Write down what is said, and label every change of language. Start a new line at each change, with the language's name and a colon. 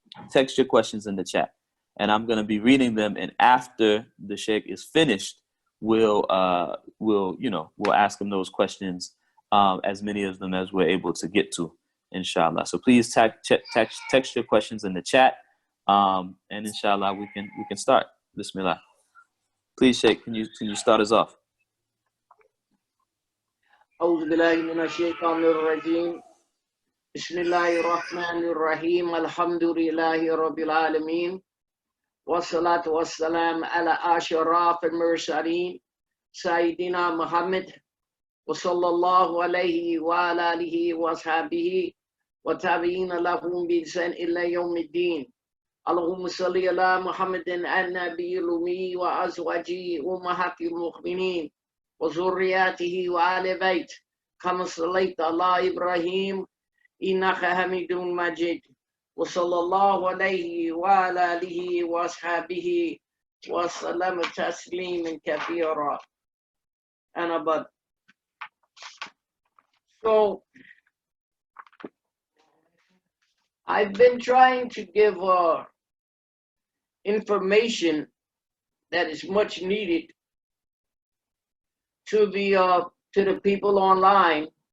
English: Text your questions in the chat, and I'm going to be reading them, and after the Shaykh is finished, we'll ask him those questions, as many of them as we're able to get to, inshallah. So please text your questions in the chat, and inshallah we can start. Bismillah. Please, Shaykh, can you start us off?
Arabic: أعوذ بالله من الشيطان الرجيم. بسم الله الرحمن الرحيم. الحمد لله رب العالمين والصلاة والسلام على أشرف المرسلين سيدنا محمد وصلى الله عليه وعلى آله وصحبه وتابعين لهم بإحسان إلى يوم الدين. اللهم صل على محمد النبي الأمي وأزواجه أمهات المؤمنين وذرياته وآل بيت كما صليت على إبراهيم إنك حميد مجيد وصلى الله عليه وعلى آله وأصحابه وسلم تسليما كثيرا.
English: And above. So I've been trying to give information that is much needed to the people online.